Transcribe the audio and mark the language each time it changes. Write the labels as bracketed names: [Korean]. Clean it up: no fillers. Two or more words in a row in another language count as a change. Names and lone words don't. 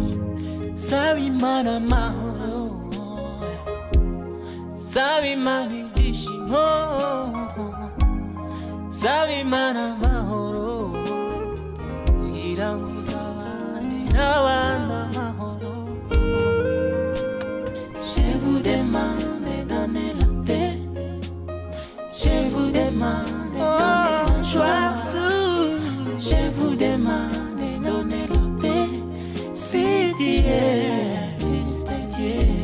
[Kinyarwanda] Saba Imana amahoro, saba Imana ibyishimo, saba Imana amahoro kugira ngo uzabane n'abandi amahoro. [French] Je vous demande de donner la paix, je vous demande de donner la joie, je vous demande de donner la paix, si tu es fils de Dieu.